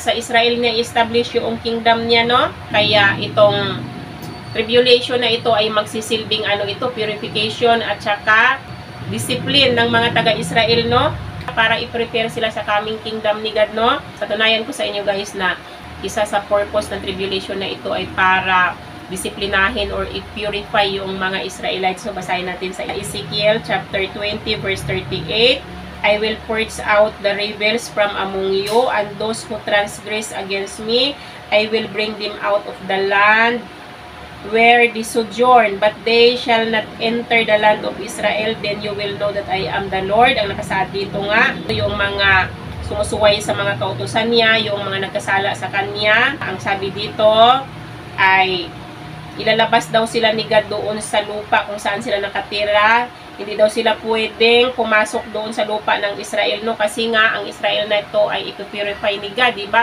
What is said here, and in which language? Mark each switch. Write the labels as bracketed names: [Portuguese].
[Filipino] Sa Israel niya i-establish yung kingdom niya, no? Kaya itong tribulation na ito ay magsisilbing ito, purification at saka discipline ng mga taga-Israel, no? Para i-prepare sila sa coming kingdom ni God, no? Patunayan ko sa inyo guys na isa sa purpose ng tribulation na ito ay para disiplinahin or i-purify yung mga Israelites. So basahin natin sa Ezekiel chapter 20 verse 38. [English] I will purge out the rebels from among you, and those who transgress against me, I will bring them out of the land where they sojourn, but they shall not enter the land of Israel. Then you will know that I am the Lord. [Filipino] Ang nakasaad dito nga, yung mga sumusuway sa mga kautusan niya, yung mga nagkasala sa kanya. Ang sabi dito ay ilalabas daw sila ni God doon sa lupa kung saan sila nakatira. Hindi daw sila pwedeng pumasok doon sa lupa ng Israel, no? Kasi nga, ang Israel na ito ay ipupurify ni God, diba?